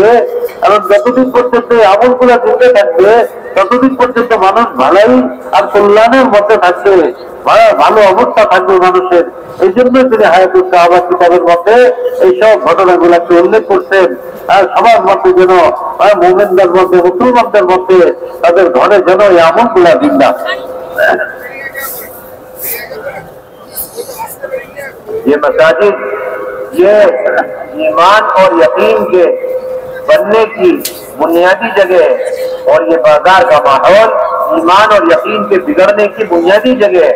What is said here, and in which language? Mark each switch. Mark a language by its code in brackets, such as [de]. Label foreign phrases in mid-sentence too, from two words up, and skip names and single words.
[bn] কারণ যতদিন পর্যন্ত এই আমলগুলা দিতে থাকবে ততদিন পর্যন্ত মানুষ ভালাই আর কল্যাণের মধ্যে থাকবে, ভালো অবস্থা থাকবে মানুষের। এই জন্য তিনি হায়াতুস সাহাবা কিতাবের মধ্যে এইসব ঘটনাগুলাকে উল্লেখ করছেন। আর সবার মধ্যে যেন মুমিনদের মধ্যে, মুসলমানদের মধ্যে তাদের ঘরে যেন এই আমলগুলা জিন্দা। [ur] یہ مساجد یہ ایمان اور یقین کے بننے کی بنیادی جگہ ہے، اور یہ بازار کا ماحول ایمان اور یقین کے بگڑنے کی بنیادی جگہ ہے۔